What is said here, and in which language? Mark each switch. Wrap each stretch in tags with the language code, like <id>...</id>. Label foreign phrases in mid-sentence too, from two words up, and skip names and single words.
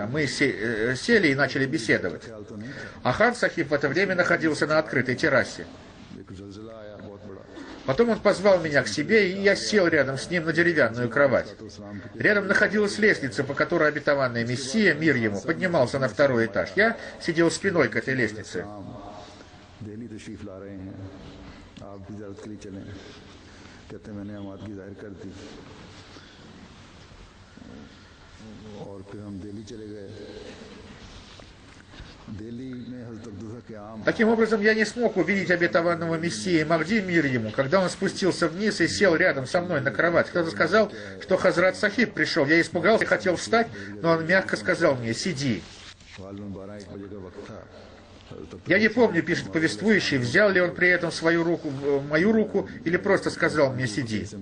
<ru>Мы сели и начали беседовать. А хан Сахиб в это время находился на открытой террасе. Потом он позвал меня к себе, и я сел рядом с ним на деревянную кровать. Рядом находилась лестница, по которой обетованный Мессия, мир ему, поднимался на второй этаж. Я сидел спиной к этой лестнице.</ru> <ur>کہتے میں نے حماد کی ظاہر کر دی اور پھر ہم دہلی چلے گئے دہلی میں حضرت عبداللہ کے عام</ur> <ru>Таким образом, я не смог увидеть обетованного Мессии Махди, мир ему, когда он спустился вниз и сел рядом со мной на кровать. Кто-то сказал, что Хазрат Сахиб пришел. Я испугался и хотел встать, но он мягко сказал мне: «Сиди». Я не помню, пишет повествующий, взял ли он при этом свою руку, мою руку, или просто сказал мне: «Сиди».</ru>